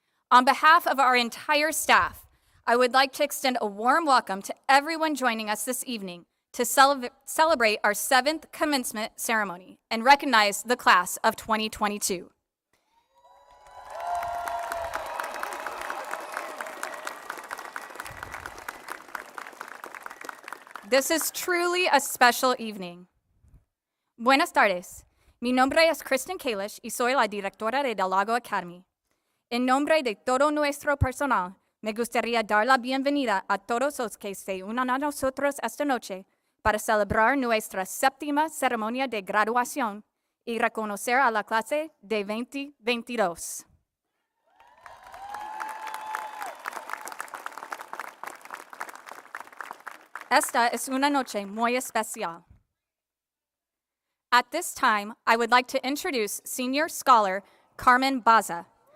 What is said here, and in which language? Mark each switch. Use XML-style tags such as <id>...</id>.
<en>On behalf of our entire staff, I would like to extend a warm welcome to everyone joining us this evening to celebrate our 7th commencement ceremony and recognize the class of 2022. This is truly a special evening.</en> <es>Buenas tardes. Mi nombre es Kristen Kalish y soy la directora de Del Lago Academy. En nombre de todo nuestro personal, me gustaría dar la bienvenida a todos los que se unan a nosotros esta noche para celebrar nuestra 7ª ceremonia de graduación y reconocer a la clase de 2022. Esta es una noche muy especial.</es> <en>At this time, I would like to introduce senior scholar Carmen Baza.</en>